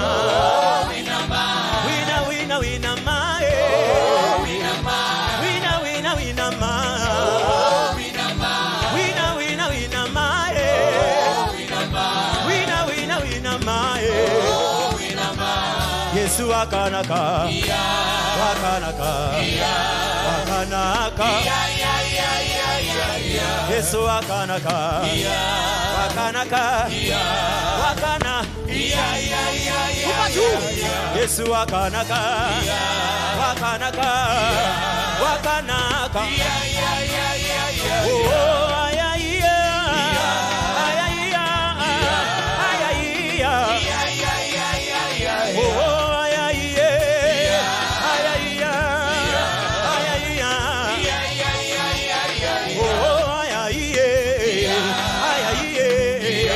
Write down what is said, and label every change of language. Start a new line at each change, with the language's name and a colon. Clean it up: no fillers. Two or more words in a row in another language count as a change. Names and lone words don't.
English: Oh, winner man. Winner, winner, winner man. Oh, winner man. Winner, winner, winner man. Oh, winner man. Winner, winner, winner man. Oh, winner man. Winner, winner, winner man. Oh, winner man.
Shona: Yesu akanaka. Wakanaka. Wakanaka. Yesu akanaka. Wakanaka. Wakana. Kupatu. Yesu akanaka. Wakanaka. Wakanaka. Oh, ay, ay, yeah. Ay, ay, yeah. Ay, ay, yeah. Oh, ay, ay, yeah. Ay, ay, yeah. Ay, ay, yeah. Oh, ay, ay, yeah. Ay, ay, yeah.